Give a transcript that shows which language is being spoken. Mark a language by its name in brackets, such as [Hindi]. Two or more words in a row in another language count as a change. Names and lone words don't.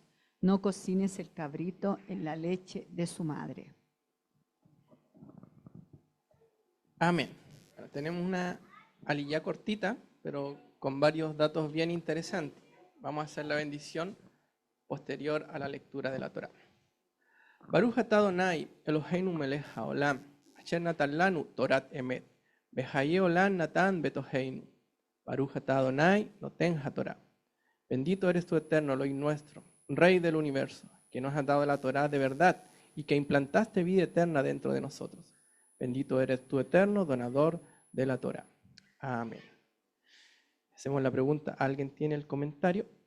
[Spanish] No cocines el cabrito en la leche de su madre. Amén. Bueno, tenemos una aliyá cortita, pero con varios datos bien interesantes. Vamos a hacer la bendición posterior a la lectura de la Torá. [Hebrew] ברוך אתה אדני אלוהינו מלך העולם, אשר נתן לנו תורת אמת, בחיי עולם נתן בתוכנו. ברוך אתה אדני נותן התורה. [Spanish] Bendito eres tu eterno Elohim nuestro, Rey del universo, que nos has dado la Torá de verdad y que implantaste vida eterna dentro de nosotros. Bendito eres tu eterno donador de la Torá. Amén. Hacemos la pregunta, ¿alguien tiene el comentario?